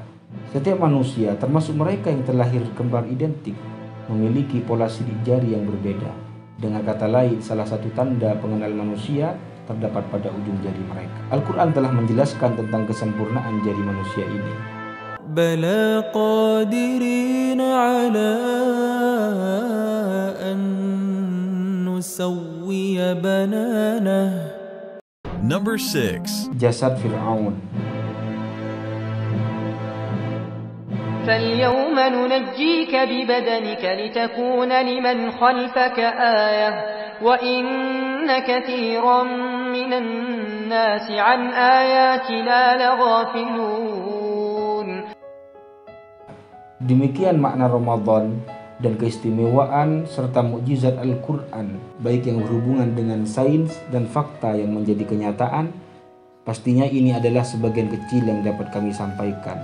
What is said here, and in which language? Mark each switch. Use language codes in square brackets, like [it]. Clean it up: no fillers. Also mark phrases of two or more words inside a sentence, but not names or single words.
[id] Setiap manusia, termasuk mereka yang terlahir kembar identik, memiliki pola sidik jari yang berbeda. Dengan kata lain, salah satu tanda pengenal manusia terdapat pada ujung jari mereka. Al-Quran telah menjelaskan tentang kesempurnaan jari manusia ini. [ar] بلى قادرين على أن نسوي بنانه. [en] Number 6. [id] Jasad Fir'aun. [ar] فاليوم ننجيك ببدنك لتكون لمن خلفك آية وإن كثيرا من الناس عن آياتنا لغافلون. [id] Demikian makna Ramadan dan keistimewaan serta mukjizat Al-Quran, baik yang berhubungan dengan sains dan fakta yang menjadi kenyataan, pastinya ini adalah sebagian kecil yang dapat kami sampaikan.